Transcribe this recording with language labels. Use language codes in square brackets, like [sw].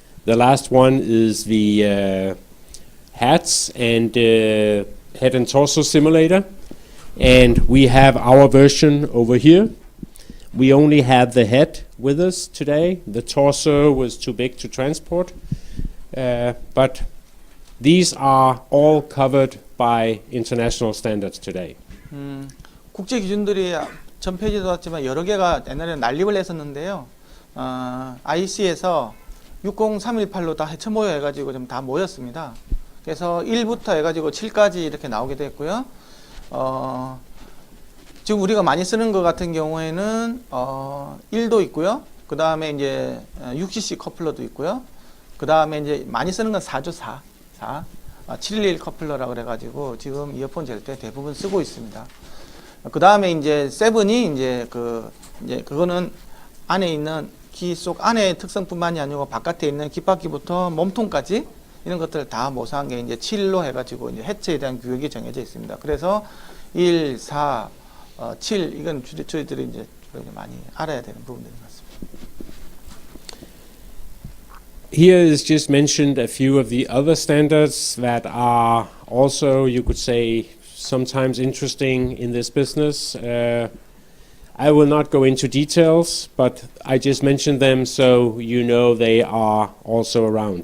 [en] The last one is the hats and head and torso simulator, and we have our version over here. We only have the head with us today. The torso was too big to transport, but these are all covered by international standards today. [ko] 국제 기준들이 전 페이지도 왔지만 여러 개가 옛날에 난립을 했었는데요. IC에서 60318로 다 해쳐 모여 해가지고 좀 다 모였습니다. 그래서 1부터 해가지고 7까지 이렇게 나오게 됐고요. 지금 우리가 많이 쓰는 것 같은 경우에는 1도 있고요. 그 다음에 이제 6cc 커플러도 있고요. 그 다음에 이제 많이 쓰는 건 4죠. 4. 711 커플러라고 그래가지고 지금 이어폰 잴 때 대부분 쓰고 있습니다. 그 다음에 이제 7이 이제 그거는 안에 있는 귀 속 안의 특성뿐만이 아니고 바깥에 있는 귓바퀴부터 몸통까지 이런 것들 다 모사한 게 이제 7로 해가지고 이제 해체에 대한 규격이 정해져 있습니다. 그래서 1, 4, 7 이건 저희들이 이제 많이 알아야 되는 부분들인 것 같습니다. [en] Here is just mentioned a few of the other standards that are also, you could say, sometimes interesting in this business. I will not go into details, but I just mentioned them so you know they are also around.